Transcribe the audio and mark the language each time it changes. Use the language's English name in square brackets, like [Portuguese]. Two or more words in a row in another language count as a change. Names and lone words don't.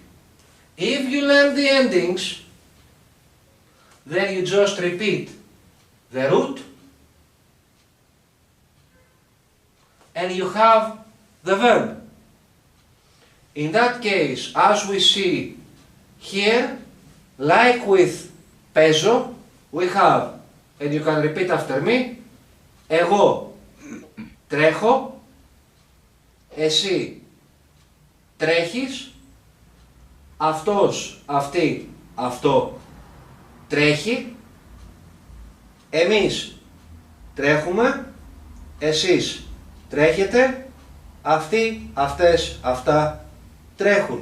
[English] If you learn the endings, then you just repeat the root and you have the verb. In that case, as we see here, like with παίζω, we have, and you can repeat after me, [Greek] εγώ τρέχω, εσύ τρέχεις, αυτός, αυτή, αυτό τρέχει, εμείς τρέχουμε, εσείς τρέχετε, αυτοί, αυτές, αυτά τρέχουν.